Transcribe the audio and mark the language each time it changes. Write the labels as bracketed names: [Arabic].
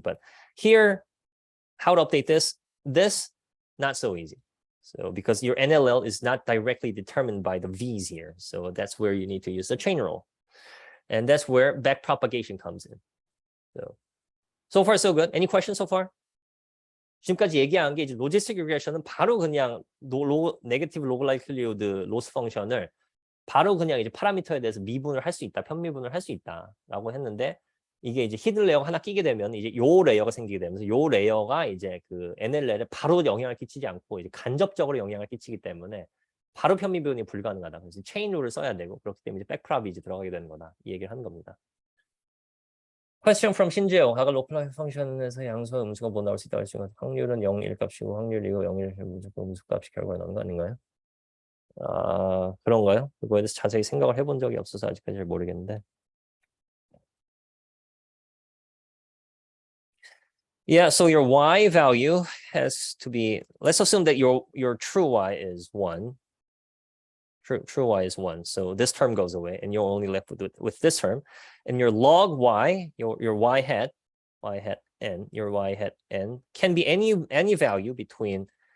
[English] But here, how to update this? This, not so easy. So because your NLL is not directly determined by the V's here. So that's where you need to use the chain rule. And that's where backpropagation comes in. So far so good. Any questions so far? [Korean] 지금까지 얘기한 게 이제 로지스틱 리그레션은 바로 그냥 네게티브 로그 라이클리후드 로스 펑션을 바로 그냥 이제 파라미터에 대해서 미분을 할 수 있다, 편미분을 할 수 있다라고 했는데, 이게 이제 히든 레이어가 하나 끼게 되면 이제 요 레이어가 생기게 되면서 요 레이어가 이제 그 NLL에 바로 영향을 끼치지 않고 이제 간접적으로 영향을 끼치기 때문에 바로 편미분이 불가능하다. 그래서 체인 룰을 써야 되고, 그렇기 때문에 이제 백프랍이 이제 들어가게 되는 거다, 이 얘기를 하는 겁니다. [English] Question from 신재호. [Korean] 아까 로컬 펑션에서 양수와 음수가 뭐 나올 수 있다고 했지만 확률은 0일 값이고 확률이고 0일 무조건 음수 값이 결과에 나오는 거 아닌가요? 그런가요? 그거에 대해서 자세히 생각을 해본 적이 없어서 아직까지 잘 모르겠는데. [English] Yeah, so your y value has to be, let's assume that your true y is 1. True y is 1. So this term goes away, and you're only left with this term. And your log y, your y hat n, your y hat n can be any value between.